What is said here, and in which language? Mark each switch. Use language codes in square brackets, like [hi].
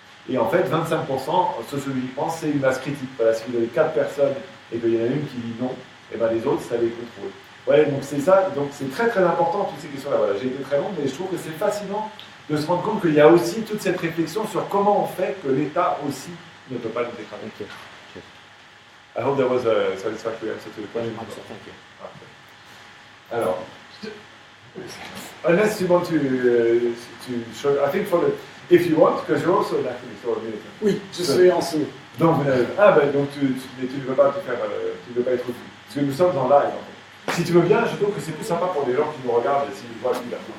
[fr] Et en fait, 25%, sociologiquement, c'est une masse critique. Voilà, si vous avez 4 personnes et qu'il y en a une qui dit non, les autres, ça les contrôle. Ouais, donc c'est ça, donc c'est très très important toutes ces questions-là. Voilà, j'ai été très long, mais je trouve que c'est fascinant de se rendre compte qu'il y a aussi toute cette réflexion sur comment on fait que l'État aussi ne peut pas nous écraser. [en] Okay. I hope there was a satisfactory answer to the question. Thank you. Alors, unless you want to show, I think if you want, because you're also an activist or a militant. [fr] Oui, je suis enseignant. Donc, donc tu ne veux pas te faire, tu ne veux pas être vu. Parce que nous sommes en live, en fait. Si tu veux bien, je trouve que c'est plus sympa pour les gens qui nous regardent et s'ils voient tout là.